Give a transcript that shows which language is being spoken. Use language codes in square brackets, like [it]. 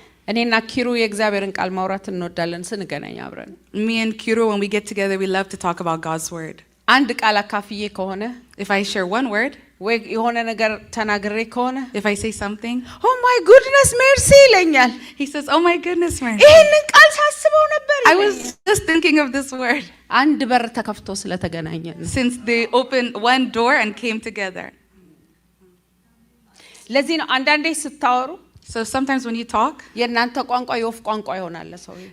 [am] እኔና ኪሩ የእግዚአብሔርን ቃል ማውራት እንወዳለን ስንገናኝ አብረን። [en] Me and Kiro, when we get together, we love to talk about God's word. [am] አንድ ቃል አካፍዬ ከሆነ [en] If I share one word, [am] ወይ የሆነ ነገር ተናግሬ ከሆነ [en] if I say something, ኦ ማይ ጉድነስ ሜርሲ [am] ይለኛል። [en] he says, "Oh my goodness, man. [am] ይሄንን ቃል ሳስበው ነበር [en] I was [am] ይለኛል። [en] just thinking of this word." [am] አንድ በር ተከፍቶ ስለተገናኘን ነው። [en] Since they opened one door and came together. [am] ለዚህ ነው አንዳንዴ ስታወሩ [en] So sometimes when you talk, [am] የእናንተ ቋንቋ የወፍ ቋንቋ ይሆናል። ሰው